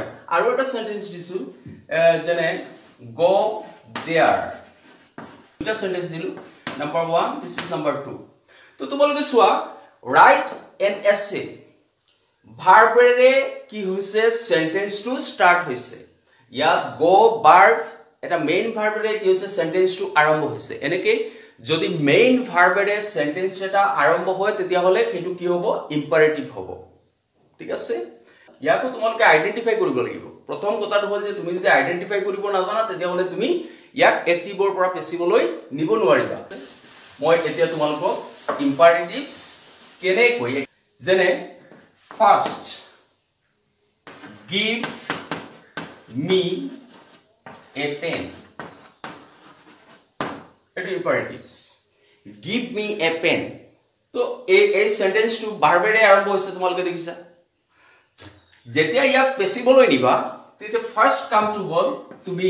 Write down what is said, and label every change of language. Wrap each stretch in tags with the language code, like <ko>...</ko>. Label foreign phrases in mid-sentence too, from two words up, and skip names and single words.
<as>আৰু এটা সেন্টেন্স দিছো যেনে</as> <en>go there,</en> <as>দুটা সেন্টেন্স দিলো, নাম্বাৰ 1,</as> <en>this is number 2.</en> <as>তো তোমালোকে চোৱা ৰাইট এন এছে ভাৰ্বেৰে কি হৈছে, সেন্টেন্সটো ষ্টাৰ্ট হৈছে। ইয়াত</as> <en>go verb</en> <as>এটা</as> <en>main verbেৰে</en> <as>কি হৈছে, সেন্টেন্সটো আৰম্ভ হৈছে। এনেকে যদি</as> <en>main verbেৰে</en> <as>সেন্টেন্স এটা আৰম্ভ হয় তেতিয়া হলে সেইটো কি হ'ব, ইম্পাৰেটিভ হ'ব, ঠিক আছে। ইয়াকো তোমালোকে আইডেন্টিফাই কৰিব লাগিব। প্ৰথম কথাটো হ'ল যে তুমি যদি আইডেন্টিফাই কৰিব নাজানা তেতিয়া হলে তুমি ইয়াক এক্টিভৰ পৰা পেছিভলৈ নিব নোৱাৰিবা। মই এতিয়া তোমালোকক ইম্পাৰেটিভছ কেনেকৈ, যেনে ফাৰ্ষ্ট</as> <en>give me a pen,</en> <as>এটো ইম্পাৰেটিভছ,</as> <en>give me a pen।</en> <as>তো এই সেন্টেন্সটো ভাৰ্বেৰে আৰম্ভ হৈছে, তোমালোকে দেখিছা। যেতিয়া ইয়াক পেছিভলৈ নিবা তেতিয়া ফাৰ্ষ্ট কামটো হ'ল তুমি</as>